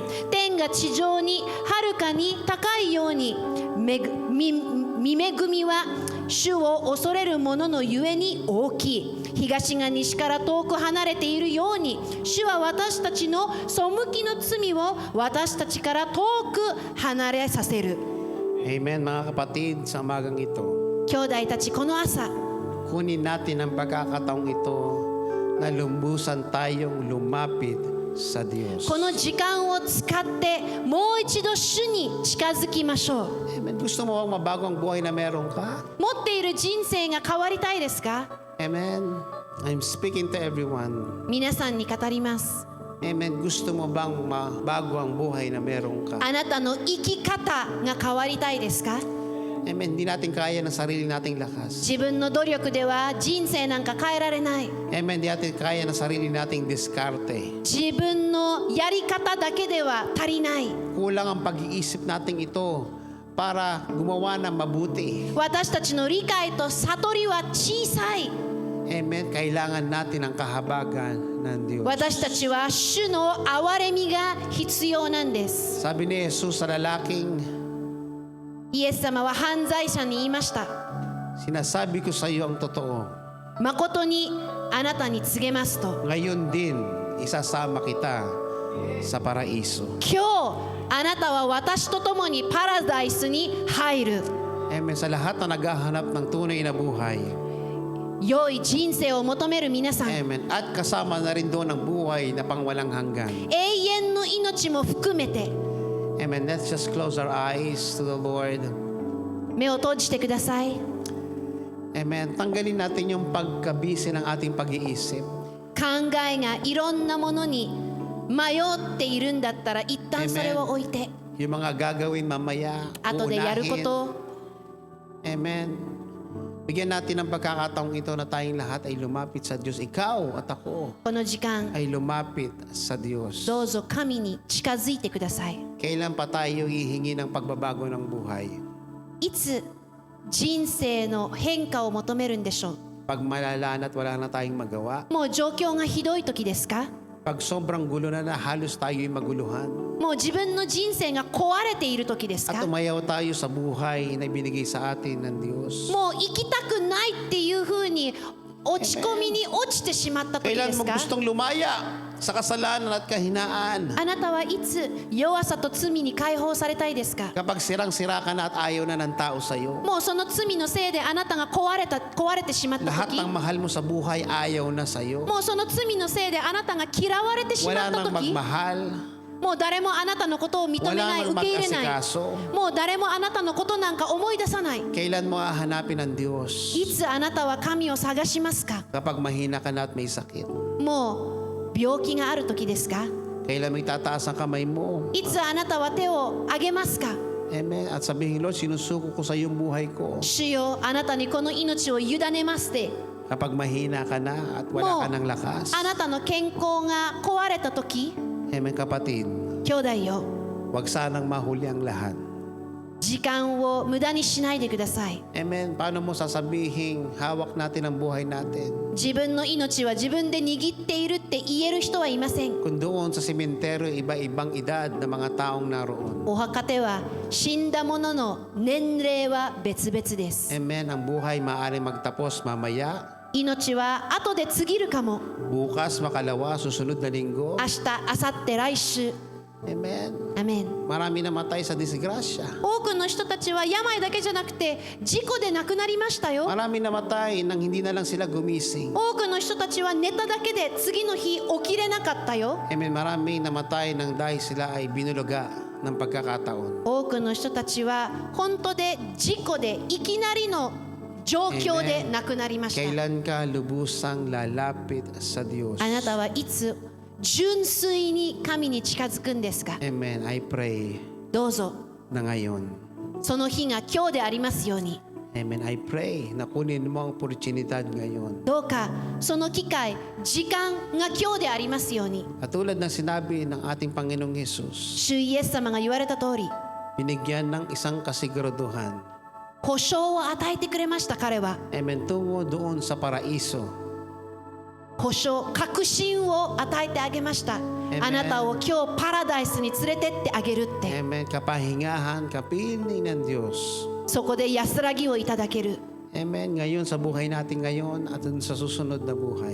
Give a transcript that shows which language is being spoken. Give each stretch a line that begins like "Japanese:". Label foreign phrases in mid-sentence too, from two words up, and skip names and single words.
Japanese: 天が地上にはるかに高いように御恵みは主を恐れる者のゆえに大きい。東が西から遠く離れているように、主は私たちの背きの罪を私たちから遠く離れさせる。
Filipino: Amen, mga kapatid, sa umagang ito.
Japanese: 兄弟たち、この朝、
Filipino: Kunin natin ang pagkakataong ito na lumbusan tayong lumapit sa Diyos.
Japanese: この時間を使ってもう一度主に近づきましょう。
Filipino: Amen. Gusto mo bang mabago ang buhay na meron ka?
Japanese: 持っている人生が変わりたいですか？
Filipino: Amen.
English: I'm speaking to everyone.
Japanese: 皆さんに語ります。
Filipino: Amen. Gusto mo bang mabago ang buhay na meron ka?
Japanese: あなたの生き方が変わりたいですか？
Filipino: Amen. Hindi natin kaya ng sarili nating lakas.
Japanese: 自分の努力では人生なんか変えられない。
Filipino: Amen. Hindi natin kaya ng sarili nating diskarte.
Japanese: 自分のやり方だけでは足りない。
Filipino: Kulang ang pag-iisip nating ito para gumawa ng mabuti.
Japanese: 私たちの理解と悟りは小さい。
Filipino: Amen. Kailangan natin ang kahabagan ng Diyos.
Japanese: 私たちは主の憐れみが必要なんです。
Filipino: Sabi ni Jesus sa lalaking,
Japanese: イエス様は犯罪者に言いました。
Filipino: sinasabi ko sa iyo ang totoo.
Japanese: 誠にあなたに告げますと。
Filipino: Ngayon din, isasama kita sa paraiso.
Japanese: 今日あなたは私と共にパラダイスに入る。
Filipino: Amen. Sa lahat na naghahanap ng tunay na buhay.
Japanese: 良い人生を求める皆さん、
Filipino: Amen. At kasama na rin doon ang buhay na pangwalang hanggan.
Japanese: 永遠の命も含めて
Filipino: Amen.
English: Let's just close our eyes to the Lord.
Japanese: 目を閉じてください。
Filipino: Amen. Tanggalin natin yung pagkabisi ng ating pag-iisip.
Japanese: 考えがいろんなものに迷っているんだったら一旦それを置いて、
Filipino: Yung mga gagawin mamaya,
Japanese: 後でやるこ
Filipino: uunahin.
Japanese: と、
Filipino: Amen. Bigyan natin ng pagkakataong ito na tayong lahat ay lumapit sa Diyos. Ikaw at ako
Japanese: この時間
Filipino: ay lumapit sa Diyos.
Japanese: どうぞ神に近づいてください。
Filipino: Kailan pa tayo hihingi ng pagbabago ng buhay?
Japanese: いつ人生の変化を求めるんでしょう。
Filipino: Pag malala na at wala na tayong magawa?
Japanese: もう状況がひどい時ですか？
Filipino: Pag sobrang gulo na halos tayo'y maguluhan?
Japanese: もう自分の人生が壊れている時です
Filipino: At
Japanese: か？
Filipino: umayaw tayo sa buhay na binigay sa atin ng Diyos?
Japanese: もう生きたくないっていうふうに落ち込みに落ちてしまった時
Filipino: Kailan
Japanese: です
Filipino: mo
Japanese: か？
Filipino: gustong lumaya sa kasalanan at kahinaan?
Japanese: あなたはいつ弱さと罪に解放されたいですか？
Filipino: Kapag sirang-sira ka na at ayaw na ng tao sa'yo?
Japanese: もうその罪のせいであなたが壊れてしまった
Filipino: Lahat
Japanese: 時、
Filipino: ng mahal mo sa buhay ayaw na sa'yo?
Japanese: もうその罪のせいであなたが嫌われてしま
Filipino: Wala
Japanese: った
Filipino: nang
Japanese: 時、
Filipino: magmahal?
Japanese: もう誰もあなたのことを認めない、
Filipino: Wala
Japanese: 受
Filipino: nang
Japanese: け入れない、
Filipino: mag-asikaso?
Japanese: もう誰もあなたのことなんか思い出さない。
Filipino: Kailan mo hahanapin ang Diyos?
Japanese: いつあなたは神を探しますか？
Filipino: Kapag mahina ka na at may sakit?
Japanese: もう病気がある時ですか？
Filipino: Kailan mo itataas ang kamay mo?
Japanese: いつあなたは手を挙げますか？
Filipino: Amen. At sabihin, Lord, sinusuko ko sa iyong buhay ko.
Japanese: 主よ、あなたにこの命を委ねますって。
Filipino: Kapag mahina ka na at wala ka ng lakas.
Japanese: あなたの健康が壊れた時、
Filipino: Amen, kapatid.
Japanese: 兄弟よ、
Filipino: Huwag sanang mahuli ang lahat.
Japanese: 時間を無駄にしないでください。
Filipino: Amen. Paano mo sasabihin, hawak natin ang buhay natin?
Japanese: 自分の命は自分で握っているって言える人はいません。
Filipino: Kung doon sa sementeryo, iba-ibang edad na mga taong naroon.
Japanese: お墓では死んだ者の年齢は別々です。
Filipino: Amen. Ang buhay maaaring magtapos mamaya,
Japanese: 命は後で過ぎるかも。
Filipino: bukas, makalawa, susunod na linggo.
Japanese: 明日、明後日、来週。
Filipino: Amen.
Japanese: アメン。
Filipino: Marami namatay sa disgrasya.
Japanese: 多くの人たちは病だけじゃなくて事故で亡くなりましたよ。
Filipino: Marami namatay nang hindi na lang sila gumising.
Japanese: 多くの人たちは寝ただけで次の日起きれなかったよ。
Filipino: Amen. Marami namatay nang dahil sila ay binuluga ng pagkakataon.
Japanese: 多くの人たちは本当で事故でいきなりの状況で亡くなりました。
Filipino: Kailan ka lubusang lalapit sa Diyos?
Japanese: あなたはいつ純粋に神に近づくんですか？
English: Amen. I pray
Japanese: どうぞ
Filipino: na ngayon.
Japanese: その日が今日でありますように。
Filipino: Amen.
English: I pray
Filipino: na kunin mo ang oportunidad ngayon.
Japanese: どうかその機会、時間が今日でありますように。
Filipino: At tulad ng sinabi ng ating Panginoong Jesus,
Japanese: 主イエス様が言われた通り、
Filipino: binigyan ng isang kasiguraduhan.
Japanese: 保証を与えてくれました。彼は
Filipino: Amen. Tungo doon sa paraiso.
Japanese: 保証、確信を与えてあげました。
Filipino: Amen.
Japanese: あなたを今日パラダイスに連れてってあげるって。
Filipino: Amen. Kapahingahan, kapiling ng Diyos.
Japanese: そこで安らぎをいただける。
Filipino: Amen. Ngayon sa buhay natin ngayon at sa susunod na buhay.